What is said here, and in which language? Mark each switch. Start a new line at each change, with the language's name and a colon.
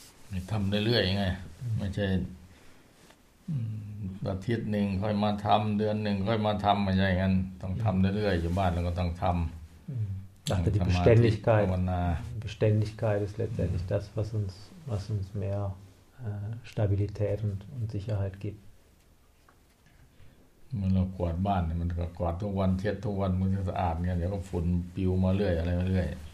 German: Wir machen das immer, nicht?
Thai: อาทิตย์หนึ่งค่อยมาทำเดือนหนึ่งค่อยมาทำมันอย่างนั้นต้องทำเรื่อยๆอยู่บ้านแล้วก็ต้องทำ ต้องทำมา
German: Beständigkeit ist letztendlich das was uns mehr Stabilität und Sicherheit gibt
Thai: เมื่อเรากวาดบ้านมันก็กวาดทุกวันเช็ดทุกวันมันจะสะอาดเงี้ยเดี๋ยวก็ฝุ่นปิวมาเรื่อยอะไรมาเรื่อย